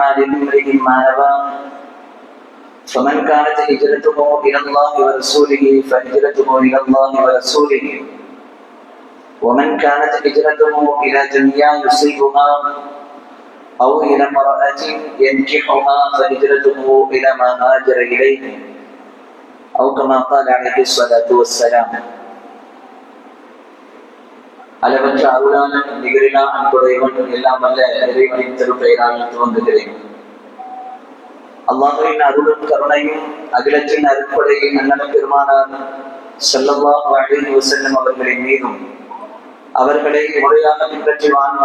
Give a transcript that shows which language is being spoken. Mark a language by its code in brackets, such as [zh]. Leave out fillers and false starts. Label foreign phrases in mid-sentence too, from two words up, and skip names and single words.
[ar] لامرئ ما نوى، فمن كانت هجرته إلى الله ورسوله فهجرته إلى الله ورسوله، ومن كانت هجرته إلى دنيا يصيبها أو إلى امرأة ينكحها فهجرته إلى ما هاجر إليه، أو كما قال عليه الصلاة والسلام. [ta] அளவற்ற அருளாளன் நிகரிலா அன்புடையவன் எல்லாம் அல்ல இறைவனின் திருப்பெயரால் துவங்குகிறேன். அல்லாஹ்வின் அருளும் கருணையும் அகிலத்தின் அருட்படையை அண்ணன் பெருமானார் [ar] صلى الله عليه وسلم [ta] அவர்களின் மீதும், அவர்களை முறையாக பின்பற்றி வாழ்ந்த